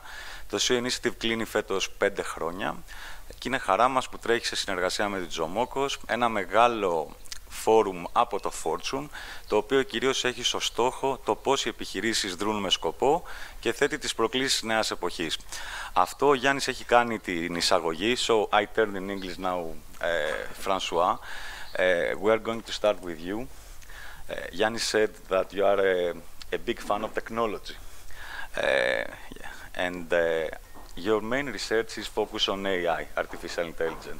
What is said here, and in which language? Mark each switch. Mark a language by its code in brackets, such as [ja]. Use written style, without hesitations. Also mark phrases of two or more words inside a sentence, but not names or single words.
[el] Το CEO Initiative κλείνει φέτος 5 χρόνια και είναι χαρά μας που τρέχει σε συνεργασία με την Τζομόκος ένα μεγάλο φόρουμ από το Fortune, το οποίο κυρίως έχει στο στόχο το πώς οι επιχειρήσεις δρούν με σκοπό και θέτει τις προκλήσεις νέας εποχής. Αυτό ο Γιάννης έχει κάνει την εισαγωγή, [en] so I turn in English now, François. We are going to start with you. Yannis said that you are a big fan of technology. And your main research is focused on AI, artificial intelligence.